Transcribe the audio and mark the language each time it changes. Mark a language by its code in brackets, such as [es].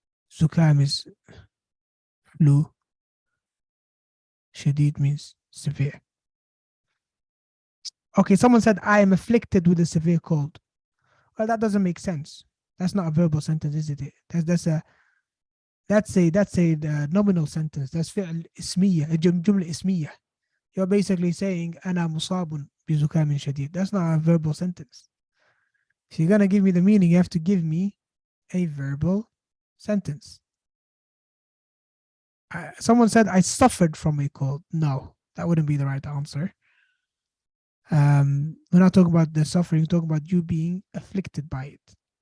[en] Zukam is flu. Shadid means severe. Okay, someone said, I am afflicted with a severe cold. Well, that doesn't make sense. That's not a verbal sentence, is it? That's a nominal sentence. That's fi'l ismiya, a jumla ismiya. You're basically saying, [ar] أنا مصاب بزكام شديد. [en] That's not a verbal sentence. If you're going to give me the meaning, you have to give me a verbal sentence. Someone said, I suffered from a cold. No, that wouldn't be the right answer. we're not talking about the suffering, we're talking about you being afflicted by it.